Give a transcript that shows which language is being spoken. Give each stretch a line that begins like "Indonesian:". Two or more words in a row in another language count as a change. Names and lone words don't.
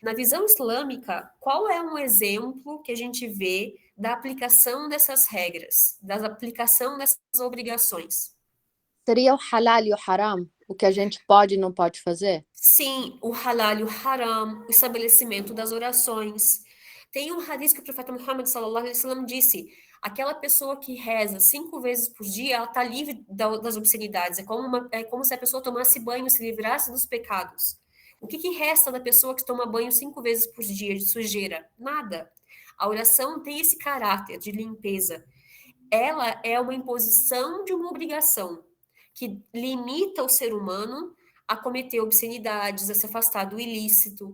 Portuguese: Na visão islâmica, qual é um exemplo que a gente vê da aplicação dessas regras, da aplicação dessas obrigações? Seria o halal e o haram, o que a gente pode e não pode fazer? Sim, o halal e o haram, o estabelecimento das orações. Tem um hadith que o profeta Muhammad
Arabic: صلى الله عليه وسلم
Portuguese: disse: aquela pessoa que reza 5 vezes por dia, ela está livre das obscenidades. É como se a pessoa tomasse banho, se livrasse dos pecados. O que resta da pessoa que toma banho 5 vezes por dia de sujeira? Nada. A oração tem esse caráter de limpeza. Ela é uma imposição de uma obrigação que limita o ser humano a cometer obscenidades, a se afastar do ilícito.